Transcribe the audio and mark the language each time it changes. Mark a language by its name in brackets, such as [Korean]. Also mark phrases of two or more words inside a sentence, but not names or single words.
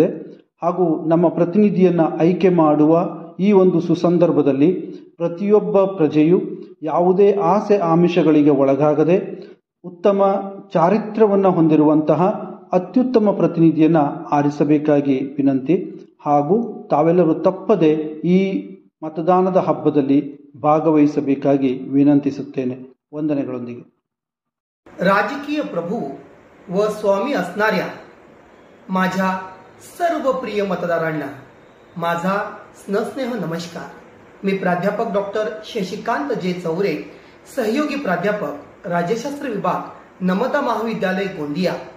[Kannada] ಹಾಗೂ ನಮ್ಮ ಪ್ರತಿನಿಧಿಯನ್ನು ಆಯ್ಕೆ ಮಾಡುವ ಈ ಒಂದು ಸುಸಂದರ್ಭದಲ್ಲಿ ಪ್ರತಿಯೊಬ್ಬ ಪ್ರಜೆಯು ಯಾವುದೇ ಆಸೆ ಆಮಿಷಗಳಿಗೆ ಒಳಗಾಗದೆ ಉತ್ತಮ ಚಾರಿತ್ರ್ಯವನ್ನು ಹೊಂದಿರುವಂತಹ ಅತ್ಯುತ್ತಮ ಪ್ರತಿನಿಧಿಯನ್ನು ಆರಿಸಬೇಕಾಗಿ ವಿನಂತಿ. ಹಾಗೂ ತಾವೆಲ್ಲರೂ ತಪ್ಪದೆ ಈ ಮತದಾನದ ಹಬ್ಬದಲ್ಲಿ ಭಾಗವಹಿಸಬೇಕಾಗಿ ವಿನಂತಿಸುತ್ತೇನೆ. ವಂದನೆಗಳೊಂದಿಗೆ. [Marathi] राजकीय प्रभू व स्वामी असणाऱ्या माझ्या सर्व प्रिय मतदारांना माझा स्नेह नमस्कार. मी प्राध्यापक डॉक्टर शशिकांत जे चौरे, सहयोगी प्राध्यापक, राज्यशास्त्र विभाग, नमता महाविद्यालय गोंदिया.